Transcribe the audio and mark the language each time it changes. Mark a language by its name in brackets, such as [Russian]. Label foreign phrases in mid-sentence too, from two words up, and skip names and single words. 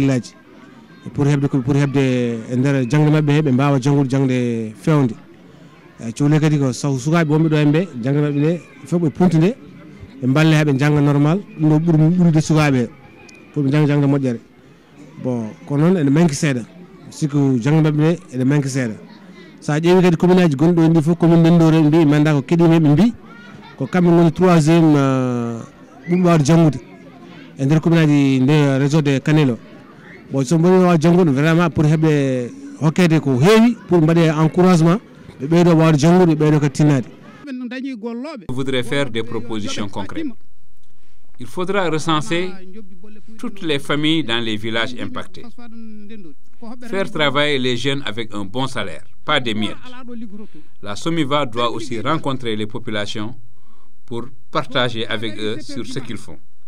[Fula] pour hebde nder jangde mabbe hebe mbawa jangude jangde fewnde coole kadi ko sukaɓe wonɓe ɗo en ɓe janggaɓe ɓe fof ɓe puntude ɓe balle haɓe jangga normal ɗum ɗo ɓuuri ɓuurde sukaɓe pour ɓe jangga moƴƴere bon kono noon ene manque seeɗa sikku janggaɓe ɓe ene manque seeɗa sa ƴeewi kadi commune aji gonɗi ɗo ndi fof commune Ndenndor en mbi manda ko keɗima ɓe mbi ko kamɓe goni 3e ɓuɓɓe wawde janggude e nder commune aji nde réseau de Kanel o bon so mbaɗi wawa janggude [French] vraiment pour [Fula] heɓe hokkede ko heewi pour mbaɗe encouragement ɓe ɓeydo wawde janggude ɓe ɓeydo kadi tinnade. [French] Je voudrais faire des propositions concrètes. Il faudra recenser toutes les familles dans les villages impactés. Faire travailler les jeunes avec un bon salaire, pas des miettes. La SOMIVA doit aussi rencontrer les populations pour partager avec eux sur ce qu'ils font.